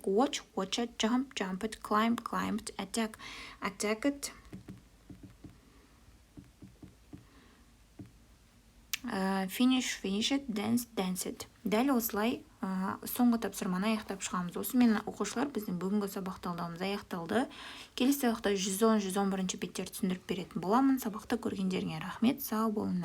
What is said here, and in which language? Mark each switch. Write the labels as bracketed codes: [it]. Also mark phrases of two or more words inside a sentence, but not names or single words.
[en] Watch, watched, jump, jumped, climb, climbed, attack, attacked, finish, finished, dance, danced. [kk] Дәл осылай соңғы тапсырманы аяқтап шығамыз. Осымен оқушылар біздің бүгінгі сабақ талдауымыз аяқталды. Келесі сабақта 110-111 беттерді түсіндіріп беретін боламын. Сабақта көргендеріңе рахмет, сау болыңдар.